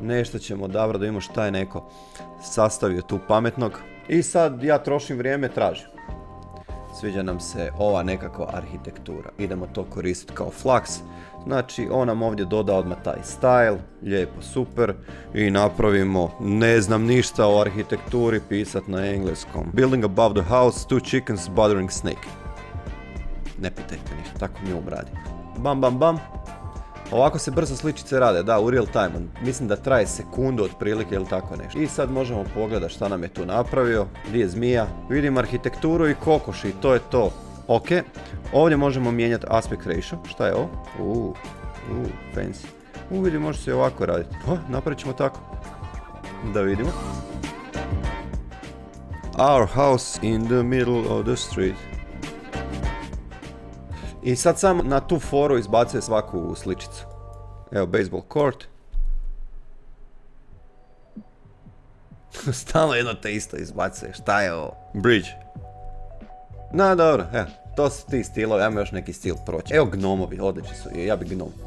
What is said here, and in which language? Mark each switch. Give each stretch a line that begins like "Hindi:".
Bosnian: Nešto ćemo odabrati da imamo šta je neko sastavio tu pametnog. I sad ja trošim vrijeme, tražim. Sviđa nam se ova nekakva arhitektura. Idemo to koristiti kao Flux. Znači, on nam ovdje doda odmah taj style, lijepo, super. I napravimo, ne znam ništa o arhitekturi, pisat na engleskom.
English: Building above the house, two chickens bothering snake.
Bosnian: Ne pitajte ništa, tako mi obradi. Bam, bam, bam. Ovako se brzo sličice rade, da, u real time. Mislim da traje sekundu otprilike ili tako nešto. I sad možemo pogledati šta nam je tu napravio. Gdje je zmija. Vidim arhitekturu i kokoši, to je to. Ok, ovdje možemo mijenjati aspect ratio. Šta je ovo? Fancy. Vidi, može se i ovako raditi. Napravit ćemo tako. Da vidimo.
English: Our house in the middle of the street.
Bosnian: I sad sam na tu foru izbacuje svaku sličicu. Evo, baseball court. Stalno jedno te isto izbacuje. Šta je ovo? Bridge. No, dobro, evo. To su ti stilovi, ajmo još neki stil proći. Evo gnomovi, odlični su, ja bi gnom.